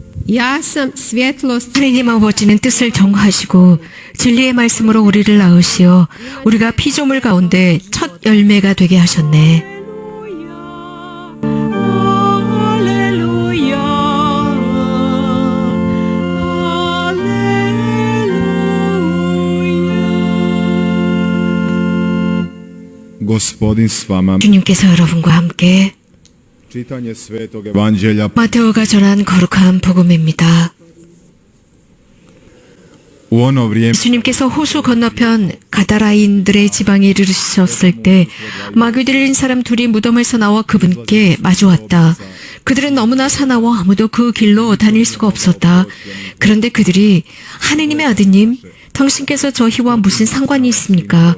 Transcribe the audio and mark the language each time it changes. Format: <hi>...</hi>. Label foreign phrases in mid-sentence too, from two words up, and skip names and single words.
<hr>Ja sam svjetlost.</hr> <ko>하나님 아버지는 뜻을 정하시고 진리의 말씀으로 우리를 낳으시어 우리가 피조물 가운데 첫 열매가 되게 하셨네.</ko> <hr>Gospodin s vama.</hr> <ko>주님께서 여러분과 함께</ko> <hr>Čitanje Svetog Evanđelja</hr> <ko>마테오가 전한 거룩한 복음입니다.</ko> <hr>u ono vrijeme</hr> <ko>예수님께서 호수 건너편 가다라인들의 지방에 이르셨을 때 마귀 들린 사람 둘이 무덤에서 나와 그분께 마주왔다. 그들은 너무나 사나워 아무도 그 길로 다닐 수가 없었다. 그런데 그들이 하느님의 아드님, 당신께서 저희와 무슨 상관이 있습니까?</ko>